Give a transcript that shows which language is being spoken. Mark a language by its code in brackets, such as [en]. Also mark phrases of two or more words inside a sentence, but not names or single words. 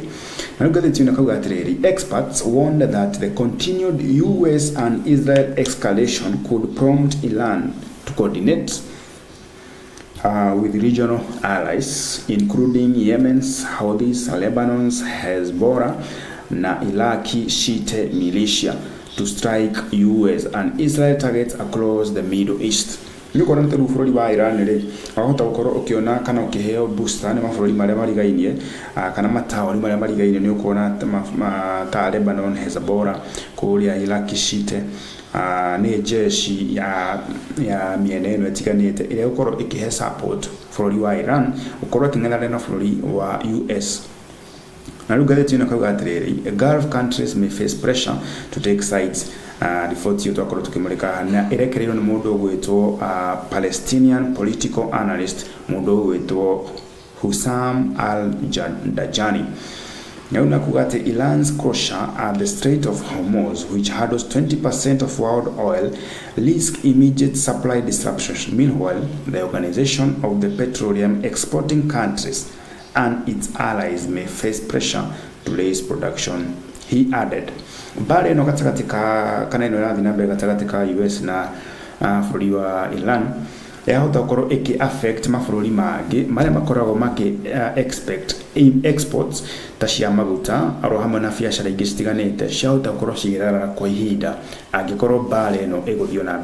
[ki] Na rĩu ngathĩti-inĩ kauga atĩrĩrĩ, [en] experts warned that the continued US and Israel escalation could prompt Iran to coordinate with regional allies including Yemen's Houthis, Lebanon's Hezbollah na Iraqi Shia militia to strike US and Israel targets across the Middle East. [ki] Niko na turu bũrũri wa Iran rĩ ahota gũkorwo ũkiona kana ũkiheo booster nĩ mabũrũri marĩa marigainie kana mataoni marĩa marigainie nĩ ũkuona ta Lebanon, Hezbollah, kũrĩa Iraqi Shia nĩ jeshi ya miena ĩno ĩtiganĩte ĩrĩa gũkorwo ĩkĩhe support bũrũri wa Iran gũkorwo ĩkĩng'ethanĩra na bũrũri wa US. Na rĩu ngathĩti-inĩ kauga atĩrĩrĩ, [en] Gulf countries may face pressure to take sides. [ki] Riboti ĩyo twakorwo tũkĩmũrĩka na ĩrekereirio nĩ mũndũ gwĩtwo [en] Palestinian political analyst [ki] mũndũ gwĩtwo Hussam al-Dajani. Na unakuga ati [en] Iran's closure at the Strait of Hormuz, which handles 20% of world oil, risk immediate supply disruptions. Meanwhile, the Organization of the Petroleum Exporting Countries and its allies may face pressure to raise production, he added. [ki] Mbara ĩno gatagatĩ kana ĩno ĩrathiĩ na mbere gatagatĩ ka US na bũrũri wa Iran yahota gũkorwo ĩkĩ affect mabũrũri mangĩ marĩa makoragwo makĩ [en] expect exports [ki] ta cia maguta aro hamwe na biacara ingĩ citiganĩte ciahota gũkorwo cigĩtharara kwa ihinda angĩkorwo mbara ĩno ĩgũthiĩ na